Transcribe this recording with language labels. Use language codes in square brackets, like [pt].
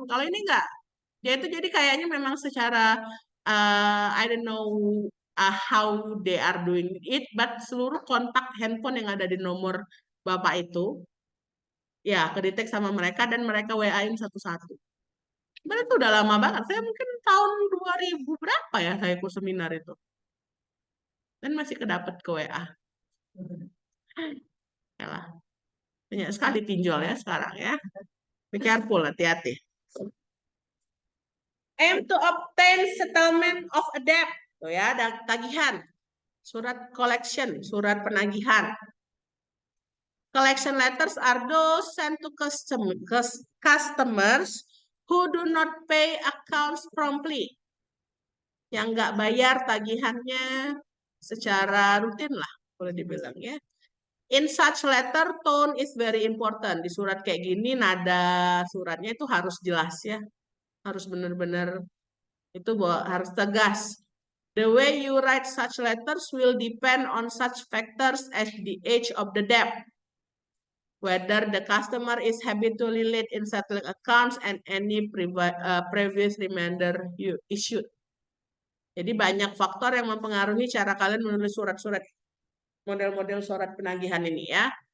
[id] Kalau ini enggak. Dia itu jadi kayaknya memang secara [en] I don't know how they are doing it, [id] but seluruh kontak handphone yang ada di nomor bapak itu ya kedetek sama mereka dan mereka WA-in satu-satu. Sebenarnya itu udah lama banget. Saya mungkin tahun 2000 berapa ya saya ikut seminar itu. Dan masih kedapet ke WA. Ya lah. Banyak sekali pinjol ya sekarang ya. [en] Be careful, [id] hati-hati. [en] Aim to obtain settlement of a debt. [id] Tuh ya, ada tagihan. Surat collection, surat penagihan. [en] Collection letters are those sent to customers who do not pay accounts promptly. [id] Yang nggak bayar tagihannya secara rutin lah, boleh dibilang ya. [en] In such letter, tone is very important. [id] Di surat kayak gini, nada suratnya itu harus jelas ya. Harus benar-benar itu harus tegas. [en] The way you write such letters will depend on such factors as the age of the debt, whether the customer is habitually late in settling accounts and any previous reminder you issued. [id] Jadi banyak faktor yang mempengaruhi cara kalian menulis surat-surat, model-model surat penagihan ini ya.